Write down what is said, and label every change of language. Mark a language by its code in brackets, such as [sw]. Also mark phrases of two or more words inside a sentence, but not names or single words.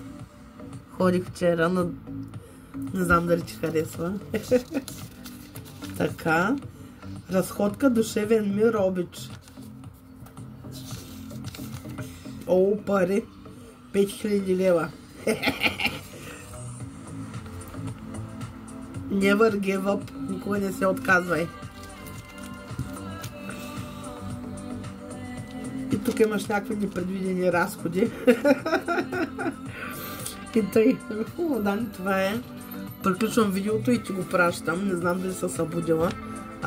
[bg] Ходих вчера, но не знам дали ти харесва. Така, разходка, душевен мир, обич. О, пари. 5000 лева. [en] Never give up. [bg] Никога не се отказвай. И тук имаш някакви непредвидени разходи. И тъй. Дани, това е. Приключвам видеото и ти го пращам. Не знам дали се събудила.